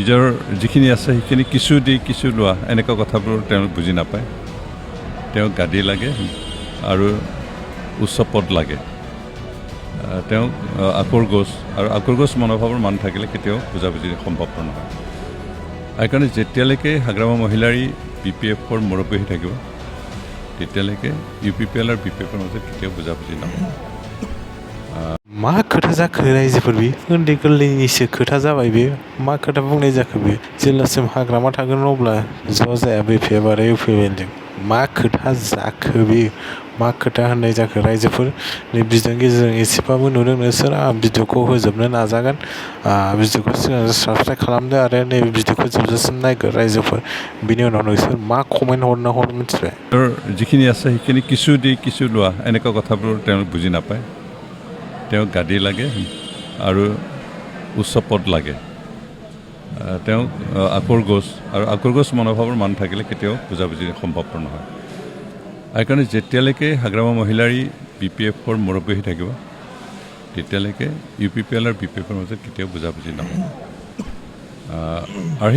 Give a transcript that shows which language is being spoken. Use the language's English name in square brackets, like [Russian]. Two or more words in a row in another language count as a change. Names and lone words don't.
[Assamese] নিজৰ যিখিনি আছে সেইখিনি কিছু দি কিছু লোৱা এনেকুৱা কথাবোৰ তেওঁলোক বুজি নাপায় তেওঁক গাদী লাগে আৰু উচ্চ পদ লাগে তেওঁক আকৰগোজ আৰু আকৰগোজ মনোভাৱৰ মানুহ থাকিলে কেতিয়াও বুজাবুজি সম্ভৱপৰ নহয় সেইকাৰণে যেতিয়ালৈকে হাগ্ৰামা মহিলাৰী BPF-ৰ মুৰব্বী হৈ থাকিব তেতিয়ালৈকে UPPL আৰু BPF-ৰ মাজত কেতিয়াও বুজাবুজি নহয় [Bodo] मा खोथा जाखो रायजोफोर बे उन्दै गोरलैनिसो खोथा जाबाय बे मा खोथा बुंनाय जाखो बे जेब्लासिम हाग्रामा थागोन अब्ला ज' जाया BPF आरो UPPL-जों मा खोथा जाखो बे मा खोथा होननाय जाखो रायजोफोर नै भिडिअ'नि गेजेरजों एसेबाबो नुदों नोंसोर भिडिअ'खौ होजोबनो नाजागोन भिडिअ'खौ सिगां साबस्क्राइब खालामदो आरो नैबे भिडिअ'खौ जोबजासिम नायगोन रायजोफोर बिनि उनाव नोंसोर मा कमेन्ट हर मिथिबाय [Assamese] যিখিনি আছে সেইখিনি কিছু দি কিছু লোৱা এনেকুৱা কথাবোৰ তেওঁলোক বুজি নাপায় তেওঁক গাদী লাগে আৰু উচ্চ পদ লাগে তেওঁক আকৰগোজ আৰু আকৰগোজ মনোভাৱৰ মানুহ থাকিলে কেতিয়াও বুজাবুজি সম্ভৱপৰ নহয় সেইকাৰণে যেতিয়ালৈকে হাগ্ৰামা মহিলাৰী BPF-ৰ মুৰব্বী হৈ থাকিব তেতিয়ালৈকে UPPL আৰু BPF-ৰ মাজত কেতিয়াও বুজাবুজি নহয় আৰু